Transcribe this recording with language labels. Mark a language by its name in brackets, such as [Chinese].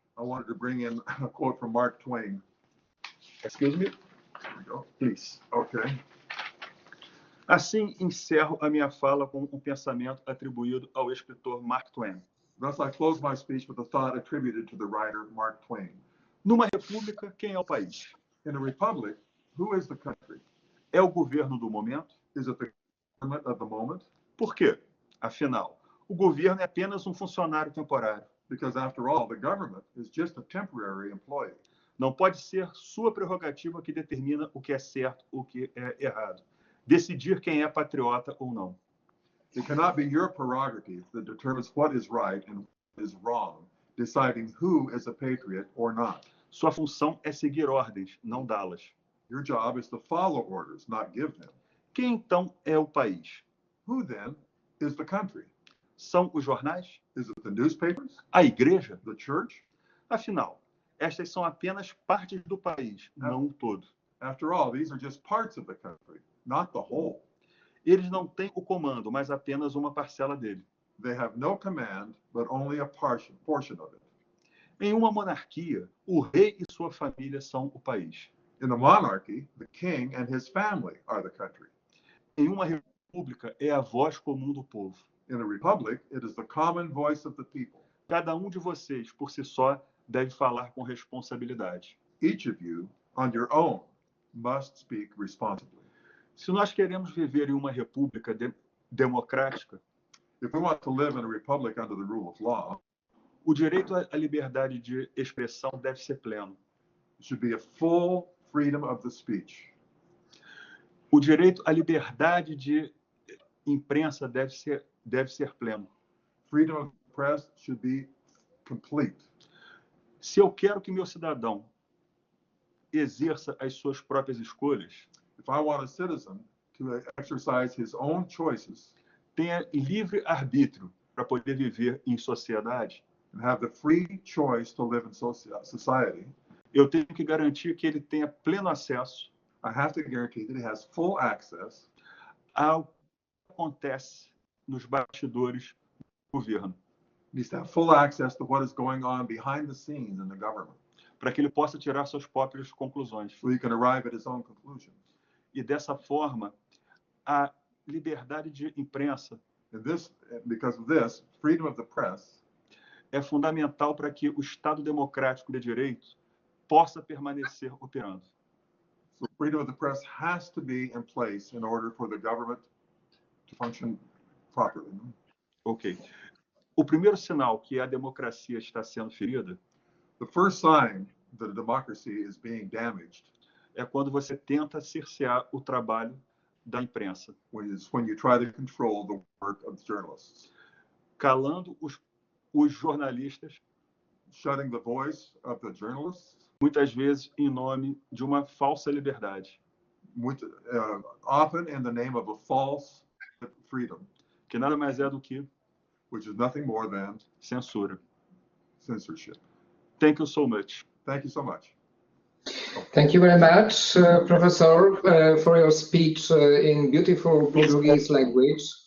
[English] I wanted to bring in a quote from Mark Twain. Excuse me, There we go. please. Okay. [Portuguese] Assim encerro a minha fala com um pensamento atribuído ao escritor Mark Twain. [English] Thus, I close my speech with a thought attributed to the writer Mark Twain. [Portuguese] Numa república, quem é o país? [English] In a republic, who is the country? [Portuguese] É o governo do momento? [English] Is it the government of the moment? [Portuguese] Por quê? Afinal, o governo é apenas um funcionário temporário. [English] Because after all, the government is just a temporary employee. [Portuguese] Não pode ser sua prerrogativa que determina o que é certo ou o que é errado. Decidir quem é patriota ou não. [English] It cannot be your prerogative that determines what is right and what is wrong, deciding who is a patriot or not. [Portuguese] Sua função é seguir ordens, não dá-las. [English] Your job is to follow orders, not give them. [Portuguese] Quem então é o país? [English] Who then is the country? [Portuguese] São os jornais? [English] Is it the newspapers? [Portuguese] A igreja? [English] The church? [Portuguese] Afinal, estas são apenas partes do país, não o todo. [English] After all, these are just parts of the country, not the whole. [Portuguese] Eles não têm o comando, mas apenas uma parcela dele. [English] They have no command, but only a portion of it. [Portuguese] Em uma monarquia, o rei e sua família são o país. [English] In a monarchy, the king and his family are the country. [Portuguese] Em uma república, é a voz comum do povo. [English] In a republic, it is the common voice of the people. [Portuguese] Cada um de vocês, por si só, deve falar com responsabilidade. [English] Each of you, on your own, must speak responsibly. [Portuguese] Se nós queremos viver em uma república democrática, [English] if we want to live in a republic under the rule of law, [Portuguese] o direito à liberdade de expressão deve ser pleno. [English] It should be a full freedom of the speech. [Portuguese] O direito à liberdade de imprensa deve ser pleno. [English] Freedom of the press should be complete. [Portuguese] Se eu quero que meu cidadão exerça as suas próprias escolhas, [English] if I want a citizen to exercise his own choices, [Portuguese] tenha livre arbítrio para poder viver em sociedade, [English] and have the free choice to live in society, [Portuguese] eu tenho que garantir que ele tenha pleno acesso, [English] I have to guarantee that he has full access [Portuguese] ao que acontece nos bastidores do governo. [English] He needs to have full access to what is going on behind the scenes in the government, [Portuguese] para que ele possa tirar suas próprias conclusões. [English] So he can arrive at his own conclusions. [Portuguese] E dessa forma, a liberdade de imprensa, [English] because of this, freedom of the press, [Portuguese] é fundamental para que o Estado democrático de direito possa permanecer operando. [English] So freedom of the press has to be in place in order for the government to function properly. Ok. [Portuguese] O primeiro sinal que a democracia está sendo ferida, [English] the first sign that a democracy is being damaged, [Portuguese] é quando você tenta cercear o trabalho da imprensa, [English] when you try to control the work of journalists, [Portuguese] calando os jornalistas, [English] shutting the voice of the journalists, [Portuguese] muitas vezes em nome de uma falsa liberdade, [English] often in the name of a false freedom, [Portuguese] que nada mais é do que [English] which is nothing more than [Portuguese] censura. [English] Censorship. Thank you so much. Thank you so much. Thank you very much, Professor, for your speech in beautiful Portuguese language.